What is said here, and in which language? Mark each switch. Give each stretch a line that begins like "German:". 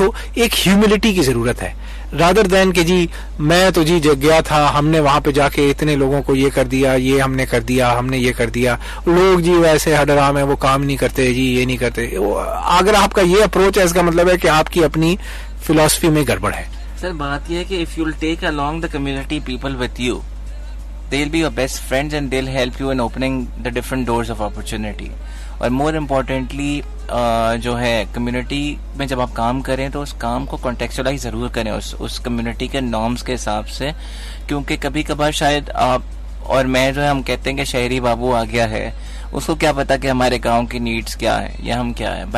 Urdu: تو ایک ہیوملٹی کی ضرورت ہے رادر دین کہ جی میں تو جی گیا تھا, ہم نے وہاں پہ جا کے اتنے لوگوں کو یہ کر دیا, یہ ہم نے کر دیا, ہم نے یہ کر دیا, لوگ جی ویسے حرام ہیں وہ کام نہیں کرتے, جی یہ نہیں کرتے. اگر آپ کا یہ اپروچ ہے اس کا مطلب ہے کہ آپ کی اپنی فلاسفی میں گڑبڑ ہے. سر بات یہ ہے کہ
English: if you'll take along the community people with you, they'll be your best friends and they'll help you in opening the different doors of opportunity.
Urdu: اور
English: more importantly
Urdu: جو ہے کمیونٹی میں جب آپ کام کریں تو اس کام کو کانٹیکچولائز ضرور کریں اس کمیونٹی کے نارمز کے حساب سے, کیونکہ کبھی کبھار شاید آپ اور میں جو ہے ہم کہتے ہیں کہ شہری بابو آ گیا ہے, اس کو کیا پتا کہ ہمارے گاؤں کی نیڈس کیا ہے یا ہم کیا ہے.